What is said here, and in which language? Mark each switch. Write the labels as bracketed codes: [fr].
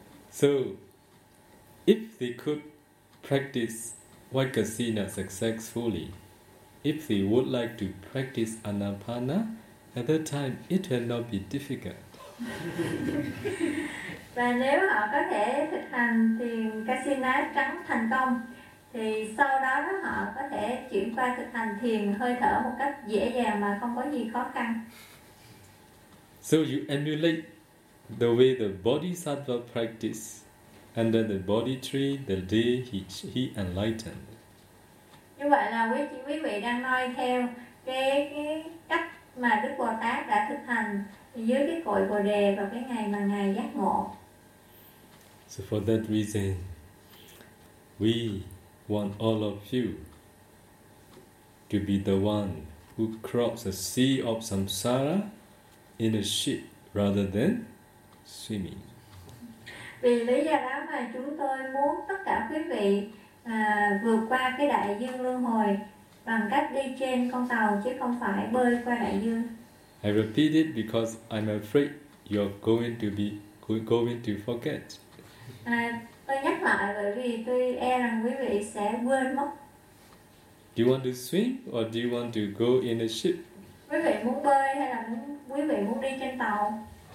[en] So, if they could practice vipassana successfully, if they would like to practice anapana, at that time it will not be difficult. [vi] Và nếu họ có thể thực hành thiền casino trắng thành công thì sau đó họ có thể chuyển qua thực hành thiền hơi thở một cách dễ dàng mà không có gì khó khăn. [en] So you emulate the way the bodhisattva practice under the bodhi tree the day he enlightened. [vi] Như vậy là quý vị đang noi theo cái cách mà Đức Bồ Tát đã thực hành dưới cái cội Bồ Đề vào cái ngày mà Ngài giác ngộ. [en] So for that reason, we want all of you to be the one who cross a sea of samsara in a ship rather than swimming. [vi] Vì lý do đó mà chúng tôi muốn tất cả quý vị vượt qua cái đại dương luân hồi bằng cách đi trên con tàu chứ không phải bơi qua đại dương. [en] I repeat it because I'm afraid you're going to be going to forget. [vi] Tôi nhắc lại bởi vì tôi e rằng quý vị sẽ quên mất. [en] Do you want to swim or do you want to go in a ship? [vi] Quý vị muốn bơi hay là quý vị muốn đi trên tàu?